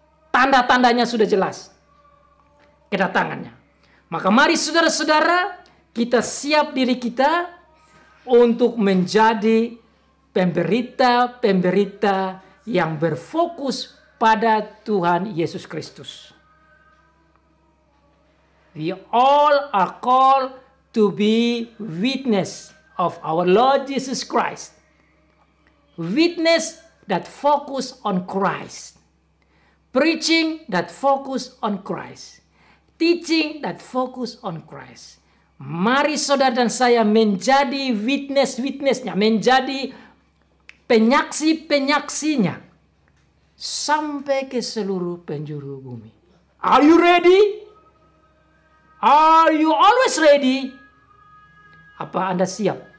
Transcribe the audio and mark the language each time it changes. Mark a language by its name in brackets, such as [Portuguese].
[Indonesian] Tanda-tandanya sudah jelas. Kedatangannya. Maka mari saudara-saudara, kita siap diri kita untuk menjadi pemberita-pemberita yang berfokus pada Tuhan Yesus Kristus. [English] We all are called to be witness of our Lord Jesus Christ. Witness that focus on Christ. Preaching that focus on Christ. Teaching that focus on Christ. [Indonesian] Mari saudara dan saya menjadi witness-witnessnya, menjadi penyaksi-penyaksinya sampai ke seluruh penjuru bumi. [English] Are you ready? Are you always ready? [Indonesian] Apa Anda siap?